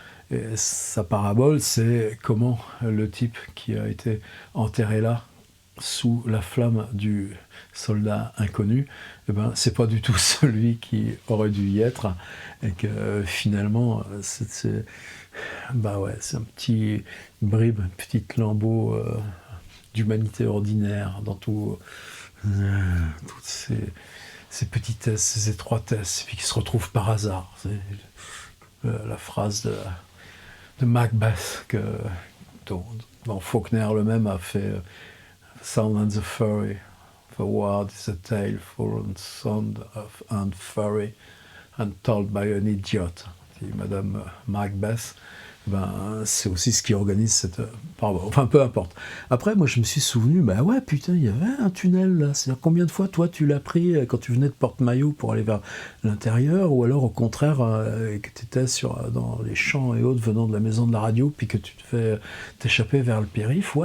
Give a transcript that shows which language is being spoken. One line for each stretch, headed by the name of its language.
French: Et sa parabole, c'est comment le type qui a été enterré là, sous la flamme du soldat inconnu, eh ben, c'est pas du tout celui qui aurait dû y être, et que finalement, c'est un petit bribe, une petite lambeau d'humanité ordinaire dans toutes ces petitesses, ces étroitesses, puis qui se retrouvent par hasard. C'est la phrase de Macbeth dont Faulkner lui-même a fait Sound and the Fury.
English: The word is a tale full of sound and fury and told by an idiot.
French: Et Madame Macbeth, c'est aussi ce qui organise cette... Enfin, peu importe. Après, moi, je me suis souvenu, ouais, putain, il y avait un tunnel, là. C'est-à-dire, combien de fois, toi, tu l'as pris quand tu venais de Porte-Maillot pour aller vers l'intérieur, ou alors, au contraire, que tu étais dans les champs et autres venant de la maison de la radio, puis que tu te fais t'échapper vers le périph'.